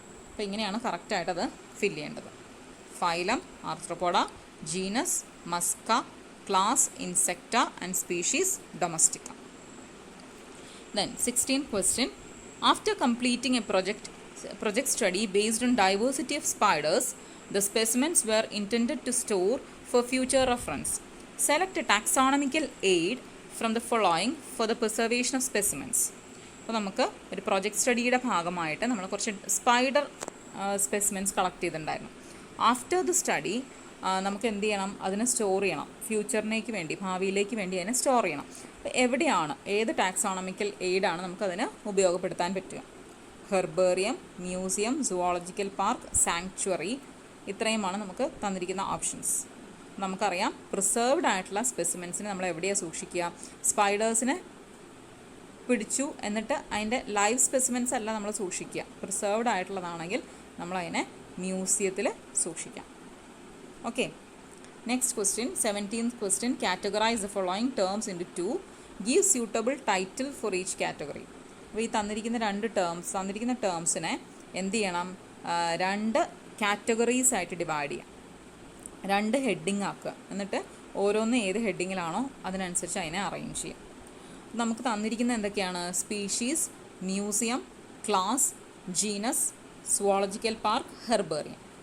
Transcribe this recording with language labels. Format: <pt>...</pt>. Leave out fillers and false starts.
<ml>അപ്പോൾ ഇങ്ങനെയാണ് കറക്റ്റായിട്ടത് ഫില്ല് ചെയ്യേണ്ടത്. Phylum ആർത്രോപോഡ, genus Musca, class Insecta and species domestica.</ml> <en>Then 16th question, after completing a project study based on diversity of spiders, the specimens were intended to store for future reference. Select a taxonomical aid from the following for the preservation of specimens.</en> <ml>അപ്പോൾ നമുക്ക് ഒരു project സ്റ്റഡിയുടെ ഭാഗമായിട്ട് നമ്മൾ കുറച്ച് spider specimens collect ചെയ്തിട്ടുണ്ടായിരുന്നു. After the study നമുക്ക് എന്ത് ചെയ്യണം, അതിനെ സ്റ്റോർ ചെയ്യണം. ഫ്യൂച്ചറിനേക്ക് വേണ്ടി, ഭാവിയിലേക്ക് വേണ്ടി അതിനെ സ്റ്റോർ ചെയ്യണം. അപ്പോൾ എവിടെയാണ്, ഏത് ടാക്സോണമിക്കൽ എയ്ഡാണ് നമുക്കതിന് ഉപയോഗപ്പെടുത്താൻ പറ്റുക? Herbarium, museum, zoological park, sanctuary, ഇത്രയുമാണ് നമുക്ക് തന്നിരിക്കുന്ന ഓപ്ഷൻസ്. നമുക്കറിയാം പ്രിസർവ്ഡ് ആയിട്ടുള്ള സ്പെസിമെൻസിനെ നമ്മൾ എവിടെയാണ് സൂക്ഷിക്കുക? സ്പൈഡേഴ്സിനെ പിടിച്ചു എന്നിട്ട് അതിൻ്റെ ലൈവ് സ്പെസിമെൻസ് അല്ല നമ്മൾ സൂക്ഷിക്കുക. പ്രിസർവ്ഡ് ആയിട്ടുള്ളതാണെങ്കിൽ നമ്മളതിനെ മ്യൂസിയത്തിൽ സൂക്ഷിക്കാം.</ml> <en>Okay, next question, 17th question, categorize the following terms into 2. Give suitable title for each category.</en> <ml>അപ്പോൾ ഈ തന്നിരിക്കുന്ന ടേംസിനെ എന്ത് ചെയ്യണം? രണ്ട് കാറ്റഗറീസ് ആയിട്ട് ഡിവൈഡ് ചെയ്യാം, രണ്ട് ഹെഡിങ് ആക്കുക. എന്നിട്ട് ഓരോന്ന് ഏത് ഹെഡിങ്ങിലാണോ അതിനനുസരിച്ച് അതിനെ അറേഞ്ച് ചെയ്യാം. നമുക്ക് തന്നിരിക്കുന്ന എന്തൊക്കെയാണ്? Species, museum, class, genus, zoological park, herbarium.</ml>